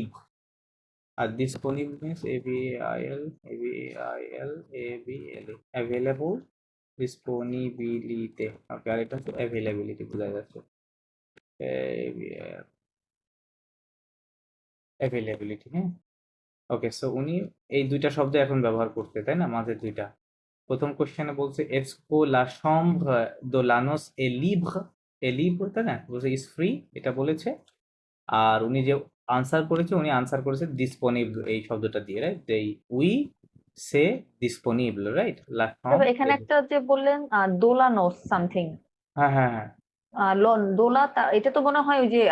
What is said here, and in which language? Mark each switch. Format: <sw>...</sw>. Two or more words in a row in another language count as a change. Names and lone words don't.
<bn>আর ডিসপোনিবল মিন্স AVAIL অ্যাভেলেবল, ডিসপোনিবিলিতে। ওকে, আর এটা হচ্ছে অ্যাভেলেবিলিটি, বোঝা যাচ্ছে অ্যাভেলেবিলিটি, হ্যাঁ। ওকে, সো উনি এই দুইটা শব্দ এখন ব্যবহার করতে, তাই না, মাঝে দুইটা। প্রথম কোশ্চেনে বলছে</bn> <fr>est-ce que la chambre de Lanos est libre, est libre,</fr> <bn>তাই না, বলছে</bn> <en>is free,</en> <bn>এটা বলেছে। আর উনি যে আনসার করেছে, উনি আনসার করেছে ডিসপোনিবল এই শব্দটা দিয়ে, রাইট,</bn> <fr>oui, c'est disponible,</fr> <bn>রাইট, লা তারপর chambre এখানে একটা যে বললেন দোলানোস সামথিং হ্যাঁ হ্যাঁ হ্যাঁ, দোলা এটা তো মনে হয় ওই যে</bn>